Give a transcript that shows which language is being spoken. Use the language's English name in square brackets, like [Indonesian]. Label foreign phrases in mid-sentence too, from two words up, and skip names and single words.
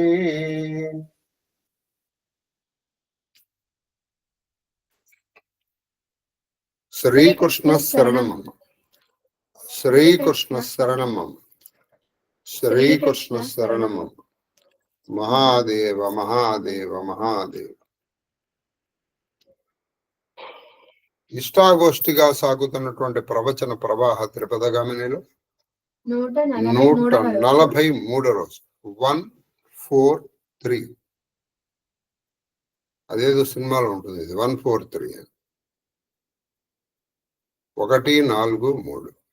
[Sanskrit] श्रीकृष्ण शरणम् श्रीकृष्ण शरणम् श्रीकृष्ण शरणम् महादेव महादेव महादेव। [Telugu] ఇష్టాగోష్ఠిగా సాగుతున్నటువంటి ప్రవచన ప్రవాహ త్రిపదగామినిలో 143 రోజు 143 అదేదో సినిమాలో ఉంటుంది ఇది 143 143.